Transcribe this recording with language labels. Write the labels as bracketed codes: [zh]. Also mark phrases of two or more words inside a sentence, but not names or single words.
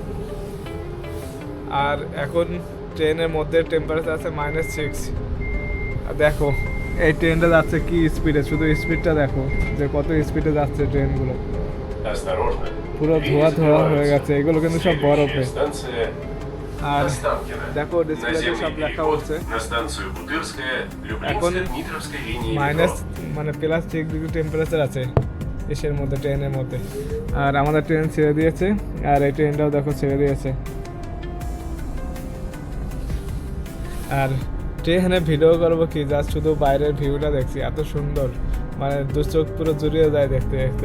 [bn] আর এখন ট্রেনের মধ্যে টেম্পারেচার আছে -6, দেখো এই ট্রেনটা যাচ্ছে কি স্পিডে, শুধু স্পিডটা দেখো যে কত স্পিডে যাচ্ছে ট্রেনগুলো। [ru] Осторожно. [bn] পুরো ধোয়া ধোয়া হয়ে গেছে, এগুলো কিন্তু সব বরফে। [ru] Станция [bn] আর [ru] Останкино. [bn] দেখো ডিসপ্লেতে সব [ru] Наземный [bn] লেখা [ru] переход [bn] হচ্ছে [ru] на станцию Бутырская, [bn] এখন [ru] Люблинско-Дмитровской линии [bn] মাইনাস [ru] метро. [bn] মানে প্লাস 6 ডিগ্রি টেম্পারেচার আছে এসের মধ্যে, ট্রেনের মধ্যে। আর আমাদের ট্রেন ছেড়ে দিয়েছে, আর এই ট্রেনটাও দেখো ছেড়ে দিয়েছে। আর ট্রেনে ভিডিও করবো কি, জাস্ট শুধু বাইরের ভিউটা দেখছি, এত সুন্দর, মানে দু চোখ পুরো জুড়িয়ে যায় দেখতে দেখতে।